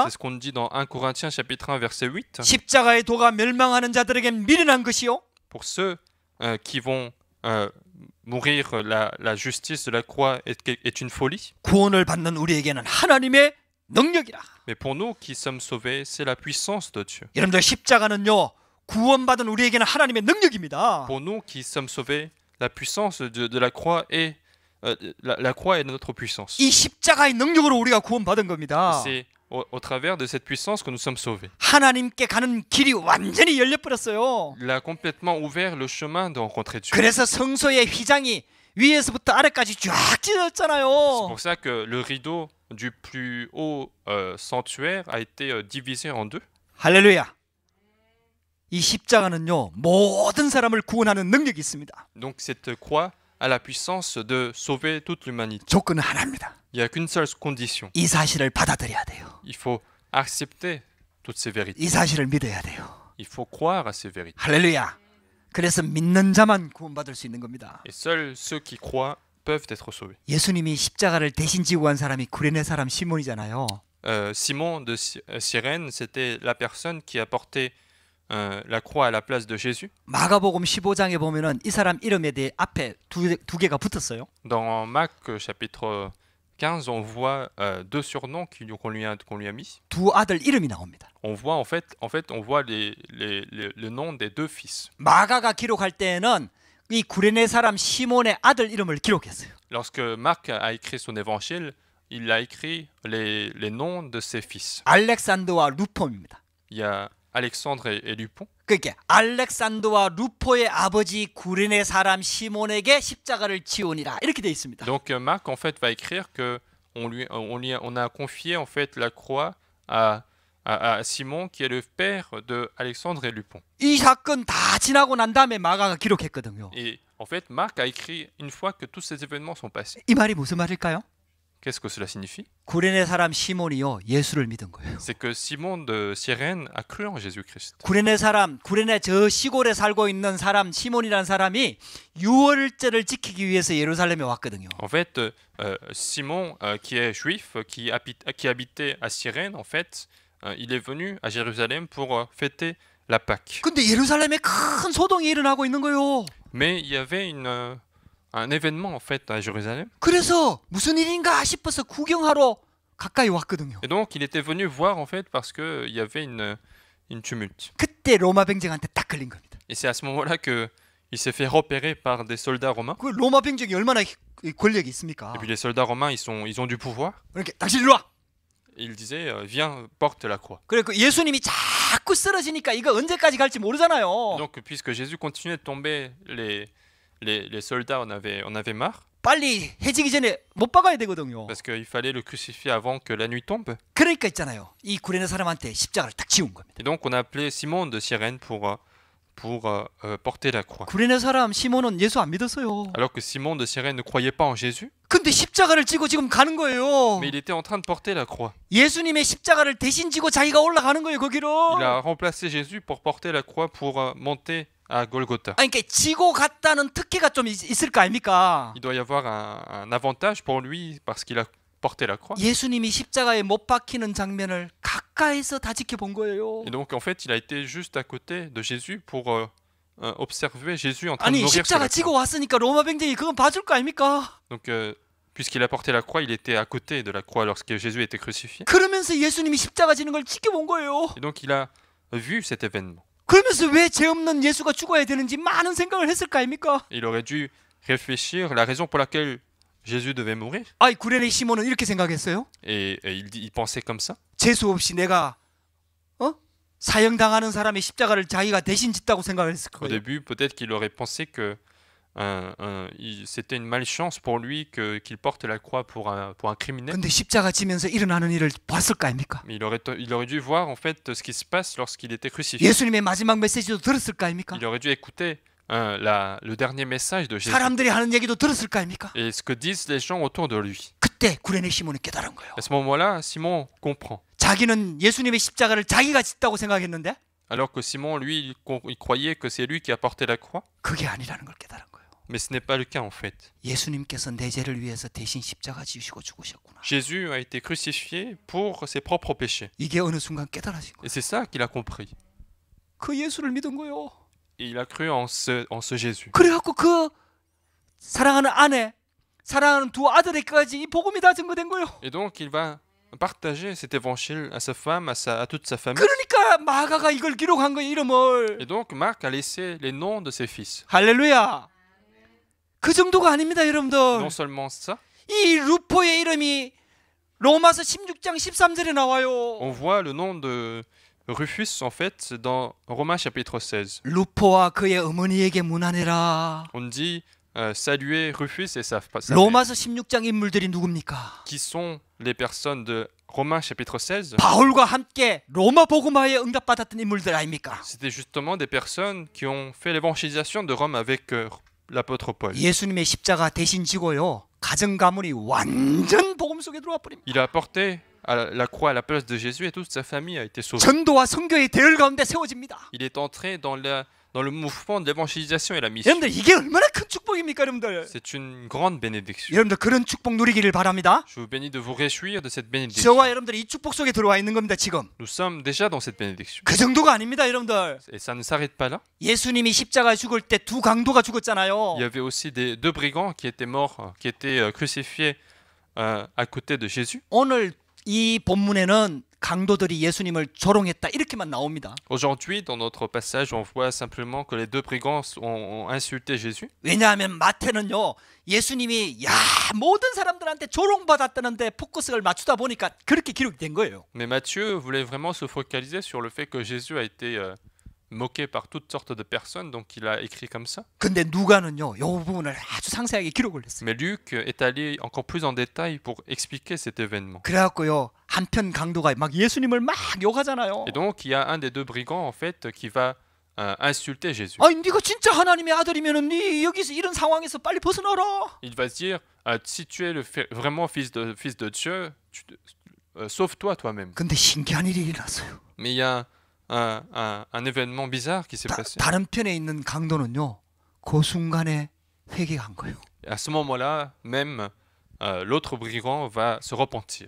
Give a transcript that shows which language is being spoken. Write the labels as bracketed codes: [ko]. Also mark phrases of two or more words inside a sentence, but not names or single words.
[fr] C'est ce qu'on dit dans 1 Corinthiens chapitre 1 verset 8. [ko] 십자가의 도가 멸망하는 자들에겐 미련한 것이요 [fr] Pour ceux qui vont mourir, la justice de la croix est une folie. [ko] 구원을 받는 우리에게는 하나님의 능력이라. [fr] Mais pour nous qui sommes sauvés, c'est la puissance de Dieu. [ko] 여러분들 십자가는요, 구원받은 우리에게는 하나님의 능력입니다. [fr] Pour nous qui sommes sauvés, la puissance de la croix est la croix est notre puissance. [ko] 이 십자가의 능력으로 우리가 구원받은 겁니다. [fr] C'est au travers de cette puissance que nous sommes sauvés. [ko] 하나님께 가는 길이 완전히 열려버렸어요. [fr] Il a complètement ouvert le chemin de rencontrer Dieu. [ko] 그래서 성소의 휘장이 위에서부터 아래까지 쫙 [fr] C'est [ko] 찢어졌잖아요. [fr] pour ça que le rideau du plus haut sanctuaire a été divisé en deux. [ko] 할렐루야. 이 십자가는요, 모든 사람을 구원하는 능력이 있습니다. [fr] Donc cette croix a la puissance de sauver toute l'humanité. [ko] 조건은 하나입니다. [fr] Il n'y a qu'une seule condition. [ko] 이 사실을 받아들여야 돼요. [fr] Il faut accepter toutes ces vérités. [ko] 이 사실을 믿어야 돼요. [fr] Il faut croire à ces vérités. [ko] 할렐루야. 그래서 믿는 자만 구원받을 수 있는 겁니다. [fr] Et seuls ceux qui croient peuvent être sauvés. [ko] 예수님이 십자가를 대신 지고 간 사람이 구레네 사람 시몬이잖아요. [fr] Simon de Cyrène, c'était la personne qui a porté la croix à la place de Jésus. [ko] 마가복음 15장에 보면은 이 사람 이름에 대해 앞에 두 개가 붙었어요. [fr] Dans Marc chapitre 15, on voit deux surnoms qu'on lui a mis. [ko] 두 아들 이름이 나옵니다. [fr] On voit en fait on voit le nom des deux fils. [ko] 마가가 기록할 때는 이 구레네 사람 시몬의 아들 이름을 기록했어요. [fr] Lorsque Marc a écrit son évangile, il a écrit les noms de ses fils. [ko] 알렉산더와 루폼입니다. [fr] Il y a Alexandre et Lupon. [ko] 그러니까 알렉산더와 루포의 아버지 구레네 사람 시몬에게 십자가를 지오니라 이렇게 돼 있습니다. [fr] Donc Marc en fait va écrire que on a confié en fait la croix à Simon qui est le père de Alexandre et Lupon. [ko] 이 사건 다 지나고 난 다음에 마가가 기록했거든요. [fr] Et en fait Marc a écrit une fois que tous ces événements sont passés. [ko] 이 말이 무슨 말일까요? [fr] Qu'est-ce que cela signifie? [ko] 구레네 사람 시몬이요 예수를 믿은 거예요. [fr] C'est que Simon de Cyrène a cru en Jésus-Christ. [ko] 구레네 저 시골에 살고 있는 사람 시몬이라는 사람이 유월절을 지키기 위해서 예루살렘에 왔거든요. [fr] En fait, Simon, qui est juif, qui habitait à Cyrène, en fait, il est venu à Jérusalem pour fêter la Pâque. [ko] 근데 예루살렘에 큰 소동이 일어나고 있는 거예요. [fr] Mais il y avait un événement en fait à Jérusalem. [ko] 그래서 무슨 일인가 싶어서 구경하러 가까이 왔거든요. [fr] Et donc il était venu voir en fait parce que il y avait une tumulte. [ko] 그때 로마 병정한테 딱 걸린 겁니다. [fr] Et c'est à ce moment-là que il s'est fait repérer par des soldats romains. [ko] 그 로마 병정이 얼마나 권력이 있습니까? [fr] Et puis les soldats romains, ils ont du pouvoir. [ko] 그러니까 당신 일로 와. [fr] Et il disait viens, porte la croix. [ko] 그래 그 예수님이 자꾸 쓰러지니까 이거 언제까지 갈지 모르잖아요. [fr] Donc puisque Jésus continuait de tomber, les soldats en avaient marre. [ko] 빨리 해지기 전에 못 박아야 되거든요. [fr] Parce qu'il fallait le crucifier avant que la nuit tombe. [ko] 그러니까 있잖아요. 이 구레네 사람한테 십자가를 딱 지운 겁니다. [fr] Et donc on a appelé Simon de Cyrène pour porter la croix. [ko] 구레네 사람 시몬은 예수 안 믿었어요. [fr] Alors que Simon de Cyrène ne croyait pas en Jésus, [ko] 근데 십자가를 지고 지금 가는 거예요. [fr] mais il était en train de porter la croix. [ko] 예수님의 십자가를 대신 지고 자기가 올라가는 거예요, 거기로. [fr] Il a remplacé Jésus pour porter la croix pour monter à Golgotha. [ko] 아니, 그러니까 지고 갔다는 특혜가 좀 있을 거 아닙니까? [fr] Il doit y avoir un avantage pour lui parce qu'il a porté la croix. [ko] 예수님이 십자가에 못 박히는 장면을 가까이서 다 지켜본 거예요. [fr] Et donc en fait, il a été juste à côté de Jésus pour observer Jésus en train de [ko] 아니, [fr] mourir sur la [ko] 십자가 지고 [fr] croix. [ko] 왔으니까 로마 병정이 그건 봐줄 거 아닙니까? [fr] Donc puisqu'il a porté la croix, il était à côté de la croix lorsque Jésus était crucifié. [ko] 그러면서 예수님이 십자가 지는 걸 지켜본 거예요. [fr] Et donc il a vu cet événement. [ko] 그러면서 왜 죄 없는 예수가 죽어야 되는지 많은 생각을 했을 거 아닙니까? [fr] Il aurait dû réfléchir la raison pour laquelle Jésus devait mourir. [ko] 아이, 구레네 시몬은 이렇게 생각했어요. [fr] Et il pensait comme ça. [ko] 재수 없이 내가 사형당하는 사람의 십자가를 자기가 대신 짓다고 생각을 했을 [fr] Au [ko] 거예요. [fr] début, peut-être qu'il aurait pensé que c'était une malchance pour lui qu'il porte la croix pour un criminel. [ko] 근데 십자가 지면서 일어나는 일을 봤을 거 아닙니까? [fr] Mais il aurait dû voir en fait ce qui se passe lorsqu'il était crucifié. [ko] 예수님의 마지막 메시지도 들었을 거 아닙니까? [fr] Il aurait dû écouter le dernier message de Jésus [ko] 사람들이 하는 얘기도 들었을 거 아닙니까? [fr] et ce que disent les gens autour de lui. [ko] 그때 구레네 시몬이 깨달은 거예요. [fr] À ce moment-là, Simon comprend. [ko] 자기는 예수님의 십자가를 자기가 짓다고 생각했는데 [fr] Alors que Simon, lui, il croyait que c'est lui qui a porté la croix. [ko] 그게 아니라는 걸 깨달은 거예요. [fr] Mais ce n'est pas le cas en fait. [ko] 예수님께서 내 죄를 위해서 대신 십자가 지으시고 죽으셨구나. [fr] Jésus a été crucifié pour ses propres péchés. [ko] 이게 어느 순간 깨달아진 거예요. [fr] Et c'est ça qu'il a compris. [ko] 그 예수를 믿은 거예요. [fr] Et il a cru en ce Jésus. [ko] 그래갖고 그 사랑하는 아내, 사랑하는 두 아들에게까지 이 복음이 다 증거된 거예요. [fr] Et donc il va partager cet évangile à sa femme, à toute sa famille. [ko] 그러니까 마가가 이걸 기록한 거예요, 이름을. [fr] Et donc Marc a laissé les noms de ses fils. [ko] 할렐루야. 그 정도가 아닙니다, 여러분들. [fr] Non seulement ça, [ko] 이 루포의 이름이 로마서 16장 13절에 나와요. [fr] on voit le nom de Rufus en fait dans Romains chapitre 16. [ko] 루포와 그의 어머니에게 문안해라. [fr] On dit saluer Rufus et sa mère. [ko] 로마서 16장 인물들이 누굽니까? [fr] Qui sont les personnes de Romains chapitre 16? [ko] 바울과 함께 로마 복음화에 응답받았던 인물들 아닙니까? [fr] C'était justement des personnes qui ont fait l'évangélisation de Rome avec l'apôtre Paul. [ko] 예수님의 십자가 대신 지고요. 가정 가문이 완전 복음 속에 들어와 버립니다. [fr] Il a porté à la croix à la place de Jésus et toute sa famille a été sauvée. [ko] 전도와 선교의 대열 가운데 세워집니다. [fr] Il est entré dans le mouvement de l'évangélisation et la mission. [ko] 여러분들 이게 얼마나 큰 축복입니까, 여러분들? [fr] C'est une grande bénédiction. [ko] 여러분들 그런 축복 누리기를 바랍니다. [fr] Je vous bénis de vous réjouir de cette bénédiction. [ko] 저와 여러분들이 이 축복 속에 들어와 있는 겁니다, 지금. [fr] Nous sommes déjà dans cette bénédiction. [ko] 그 정도가 아닙니다, 여러분들. [fr] Et ça ne s'arrête pas là. [ko] 예수님이 십자가에 죽을 때 두 강도가 [fr] Il y [ko] 죽었잖아요. [fr] avait aussi deux brigands qui étaient morts, qui étaient crucifiés à côté de Jésus. [ko] 오늘 이 본문에는 강도들이 예수님을 조롱했다 이렇게만 나옵니다. [fr] Aujourd'hui, dans notre passage, on voit simplement que les deux brigands ont insulté Jésus. [ko] 왜냐하면 마태는요, 예수님이 모든 사람들한테 조롱받았다는데 포커스를 맞추다 보니까 그렇게 기록이 된 거예요. [fr] Mais Matthieu voulait vraiment se focaliser sur le fait que Jésus a été moqué par toutes sortes de personnes, donc il a écrit comme ça. [ko] 근데 누가는요, 이 부분을 아주 상세하게 기록을 했어요. [fr] Mais Luc est allé encore plus en détail pour expliquer cet événement. [ko] 그래갖고요, 한편 강도가 막 예수님을 막 욕하잖아요. [fr] Et donc, il y a un des deux brigands, en fait, qui va insulter Jésus. [ko] 아니, 네가 진짜 하나님의 아들이면은 네 여기서 이런 상황에서 빨리 벗어나라. [fr] Il va se dire, si tu es vraiment fils de Dieu, sauve-toi toi-même. [ko] 근데 신기한 일이 일어났어요. [fr] Mais il y a un événement bizarre qui s'est passé. [ko] 다른 편에 있는 강도는요, 그 순간에 회개한 거예요. [fr] Et à ce moment-là, même l'autre brigand va se repentir.